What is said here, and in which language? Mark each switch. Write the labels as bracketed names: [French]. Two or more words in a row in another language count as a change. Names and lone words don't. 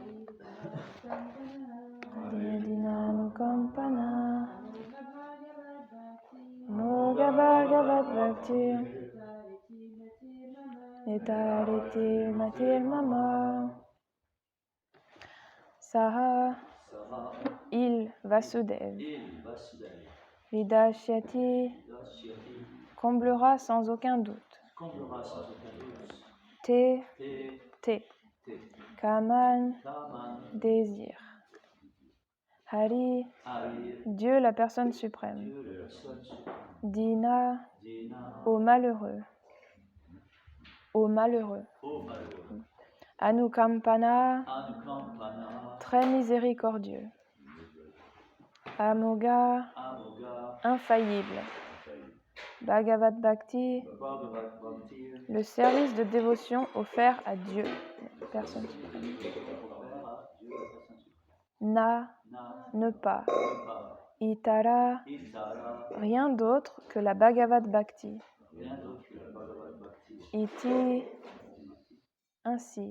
[Sanskrit] Harirdinanukampana. Amoga bhagavat bhakti. Nitariti matir mama. Saha. [French] Il Vasudev. [Sanskrit] Vidashyati. [French] Comblera sans aucun doute. [Sanskrit] Te. Kaman. [French] Désir. Hari. Dieu la personne suprême. Dina. Au malheureux. [Sanskrit] Anukampana. [French] Très miséricordieux. [Sanskrit] Amoga. [French] Infaillible. [Sanskrit] Bhagavat Bhakti. [French] Le service de dévotion offert à Dieu, la personne suprême. Na. Ne pas. Itara. Rien d'autre que la [Sanskrit] Bhagavat Bhakti. Iti. [French] Ainsi.